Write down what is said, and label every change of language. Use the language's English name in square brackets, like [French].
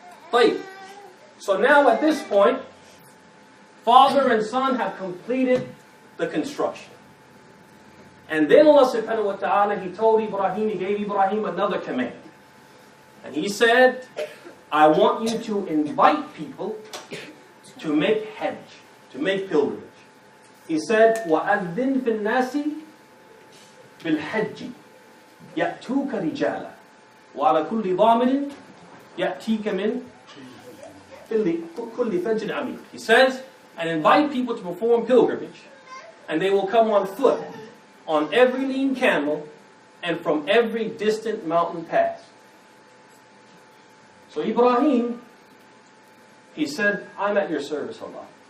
[English] So now at this point, father and son have completed the construction. And then Allah subhanahu wa ta'ala, He told Ibrahim, He gave Ibrahim another command. And He said, I want you to invite people to make hajj, to make pilgrimage. He said, [Arabic] وَأَذِّن فِي النَّاسِ بِالْحَجِّ يَأْتُوكَ رِجَالًا وَعَلَى كُلِّ ضَامِرٍ يَأْتِيكَ مِنْ كُلِّ فَجٍ عَمِيقٍ. [English] He says, and invite people to perform pilgrimage, and they will come on foot, on every lean camel, and from every distant mountain pass. So Ibrahim, he said, I'm at your service, Allah.